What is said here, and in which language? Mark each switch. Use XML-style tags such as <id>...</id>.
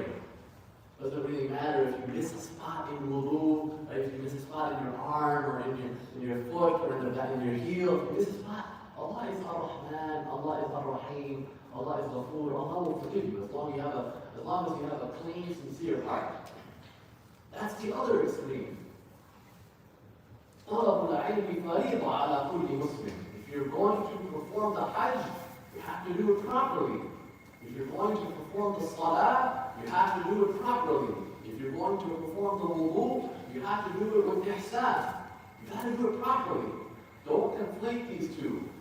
<en>It doesn't really matter if you miss a spot in wudu, or if you miss a spot in your arm, or in your foot, or in your heel. If you miss a spot, Allah is Ar-Rahman, Allah is Ar-Rahim, Allah is Ghafoor. Allah will forgive you as long as you have a clean, sincere heart. That's the other extreme.</en> <ar>طلب العلم فريضة على كل مسلم.</ar> <en>If you're going to perform the Hajj, you have to do it properly. If you're going to perform the Salah, you have to do it properly. If you're going to perform the wudu, you have to do it with ihsan. You got to do it properly. Don't conflate these two.</en>